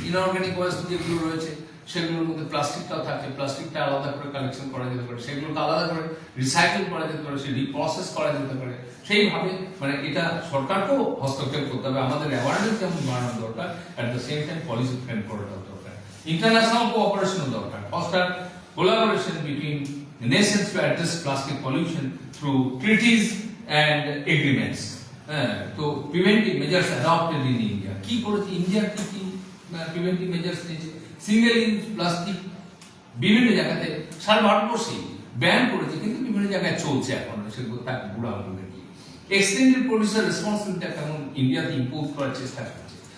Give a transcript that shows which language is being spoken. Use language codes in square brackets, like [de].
[bn] Inorganic West যেগুলো রয়েছে সেগুলোর মধ্যে প্লাস্টিকটাও থাকে, প্লাস্টিকটা আলাদা করে কালেকশন করা যেতে পারে, সেগুলোকে আলাদা করে রিসাইকেল করা যেতে পারে, সে রিপ্রসেস করা যেতে পারে। সেইভাবে মানে এটা সরকারকেও হস্তক্ষেপ করতে হবে, আমাদের অ্যাওয়ারনেস যেমন বাড়ানো দরকার, [en] at the same time [bn] policy frame করাটাও দরকার। ইন্টারন্যাশনাল কোঅপারেশনও দরকার, [en] Foster collaboration between nations to address plastic pollution through treaties and agreements. So preventive measures adopted in India. [bn] কি করেছে ইন্ডিয়া? কি প্রিভেন্টিভ মেজার্স নিয়েছে? সিঙ্গেল ইউজ প্লাস্টিক বিভিন্ন জায়গাতে সারা ভারতবর্ষে ব্যান করেছে, কিন্তু বিভিন্ন জায়গায় চলছে এখন, সেগুলো তাকে বুড়া আঙুলে দিয়ে। এক্সটেন্ডেড প্রোডিউসার রেসপন্সিবিলিটি কেমন ইন্ডিয়াতে ইম্পোজ করার চেষ্টা করছে।